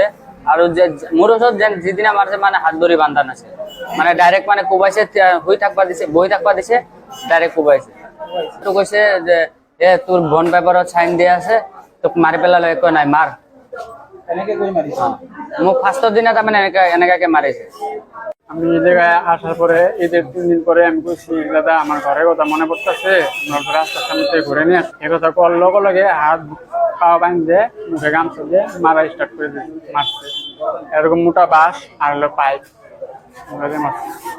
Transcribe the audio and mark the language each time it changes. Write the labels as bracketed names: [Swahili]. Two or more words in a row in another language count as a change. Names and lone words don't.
[Assamese] আৰু মোৰ ওচৰত যিদিনা মাৰিছে মানে হাত ধৰি বান্ধা নাছিল, মানে ডাইৰেক্ট মানে কোবাইছে, বহি থাকবা দিছে ডাইৰেক্ট কোবাইছে। তো কৈছে যে তোৰ বন পেপাৰত চাইন দিয়া আছে, তোক মাৰি পেলালে একো নাই, মাৰ। মোক ফাৰ্ষ্টৰ দিনা তাৰমানে এনেকাকে মাৰিছে। [Bangla] আমি এই জায়গায় আসার পরে ঈদের 3 দিন পরে আমি কইছি দাদা আমার ঘরের কথা মনে পড়তেছে, আমার রাস্তার সামনে থেকে ঘুরে নিয়ে এই কথা কল লগে লগে হাত পা বাঁধে মুখে গামছা দিয়ে মারা স্টার্ট করে দিয়েছে। মারছে এরকম মোটা বাঁশ আর হলো পাইপ মারছে।